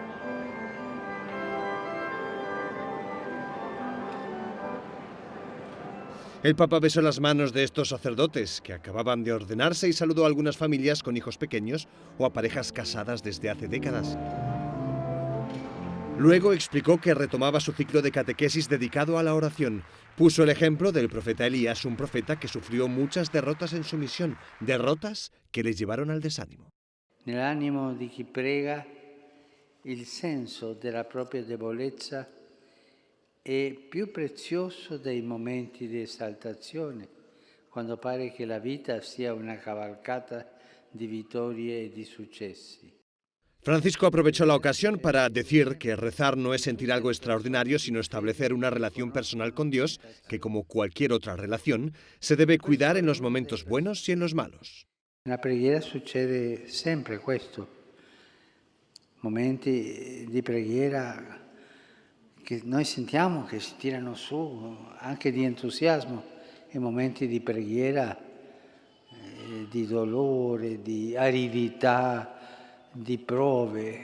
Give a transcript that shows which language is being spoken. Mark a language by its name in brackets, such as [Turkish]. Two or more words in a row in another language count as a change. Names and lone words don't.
[Spanish] El Papa besó las manos de estos sacerdotes que acababan de ordenarse y saludó a algunas familias con hijos pequeños o a parejas casadas desde hace décadas. Luego explicó que retomaba su ciclo de catequesis dedicado a la oración. Puso el ejemplo del profeta Elías, un profeta que sufrió muchas derrotas en su misión, derrotas que le llevaron al desánimo. [Italian] Nell'animo di chi prega, il senso della propria debolezza è più prezioso dei momenti di esaltazione, quando pare che la vita sia una cavalcata di vittorie e di successi. [Spanish] Francisco aprovechó la ocasión para decir que rezar no es sentir algo extraordinario, sino establecer una relación personal con Dios que, como cualquier otra relación, se debe cuidar en los momentos buenos y en los malos. [Italian] Nella preghiera succede sempre questo, momenti di preghiera che noi sentiamo che si tirano su, anche di entusiasmo, e momenti di preghiera, di dolore, di aridità, di prove.